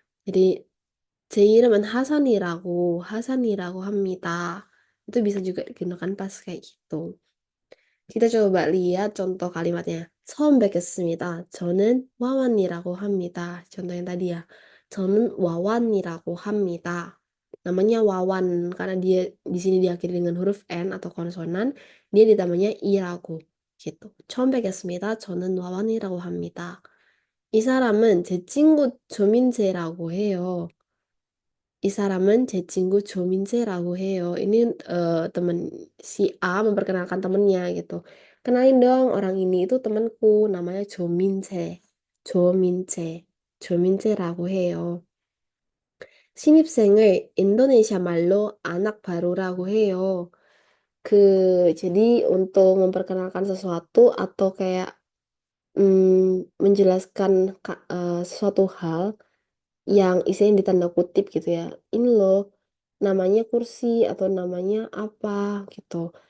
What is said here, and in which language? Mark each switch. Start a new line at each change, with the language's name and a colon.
Korean: Jadi 제 이름은 하산이라고 합니다.
Indonesian: Itu bisa juga digunakan pas kayak gitu. Kita coba lihat contoh kalimatnya.
Korean: 처음 뵙겠습니다. 저는 와완이라고 합니다.
Indonesian: Contoh yang tadi ya.
Korean: 저는 와완이라고 합니다.
Indonesian: Namanya wawan karena dia di sini diakhiri dengan huruf N atau konsonan, dia ditambahnya i라고 gitu.
Korean: 처음 뵙겠습니다. 저는 와완이라고 합니다. 이 사람은 제 친구 조민재라고 해요. 이 사람은 제 친구 조민재라고 해요.
Indonesian: Ini teman si A memperkenalkan temennya gitu. kenalin dong orang ini itu temanku namanya 조민재.
Korean: 조민재. 조민재라고 해요. 신입생을 인도네시아 말로
Indonesian: anak baru
Korean: 라고 해요.
Indonesian: Jadi untuk memperkenalkan sesuatu atau kayak menjelaskan sesuatu hal yang isinya ditanda kutip gitu ya. Ini loh namanya kursi atau namanya apa gitu.